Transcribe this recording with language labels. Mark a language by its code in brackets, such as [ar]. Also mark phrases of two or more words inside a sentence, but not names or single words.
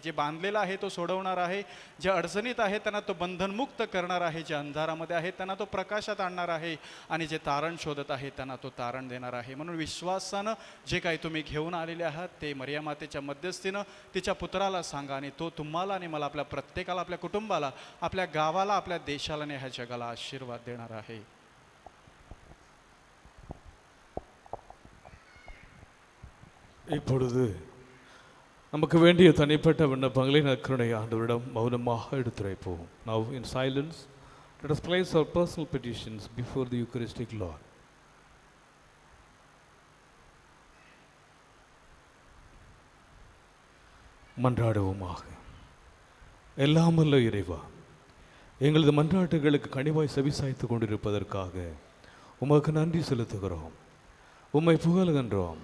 [mr] जे बांधलेलं आहे तो सोडवणार आहे, जे अडचणीत आहे त्यांना तो बंधनमुक्त करणार आहे, जे अंधारामध्ये आहेत त्यांना तो प्रकाशात आणणार आहे आणि जे तारण शोधत आहे त्यांना तो तारण देणार आहे. म्हणून विश्वासानं जे काही तुम्ही घेऊन आलेले आहात ते मरिया मातेच्या मध्यस्थीनं तिच्या पुत्राला सांगा आणि तो तुम्हाला आणि मला, आपल्या प्रत्येकाला, आपल्या कुटुंबाला, आपल्या गावाला, आपल्या देशाला आणि ह्या जगाला आशीर्वाद देणार आहे. [ta] இப்பொழுது நமக்கு வேண்டிய தனிப்பட்ட விண்ணப்பங்களை நற்கருணை ஆண்டவரிடம் மௌனமாக எடுத்துரைப்போம். [en] Now in silence let us place our personal petitions before the Eucharistic Lord. [ta] மன்றாடுவோமாக. எல்லாம் வல்ல இறைவா, எங்களது மன்றாட்டுகளுக்கு கனிவாய் செவிசாய்த்து கொண்டிருப்பதற்காக உமக்கு நன்றி செலுத்துகிறோம், உம்மை புகழ்கின்றோம்.